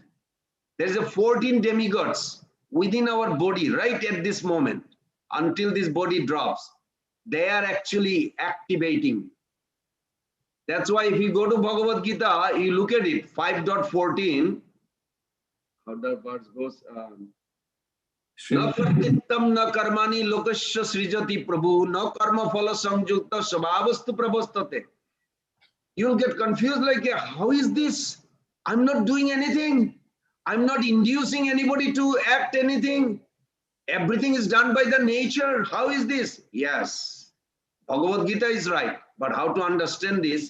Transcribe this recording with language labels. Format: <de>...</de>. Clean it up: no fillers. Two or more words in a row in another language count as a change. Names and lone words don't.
<en>There's a 14 demigods within our body right at this moment until this body drops. They are actually activating. That's why if you go to Bhagavad Gita, you look at it, 5.14, how the verse goes,</en> <sa>na pratittam na karmani lokasya srijati prabhu, na karma phala samyukta svabhastu prabhastate.</sa> <en>You'll get confused like, how is this? I'm not doing anything. I'm not inducing anybody to act anything. Everything is done by the nature. How is this? Yes, Bhagavad Gita is right. But how to understand this?</en>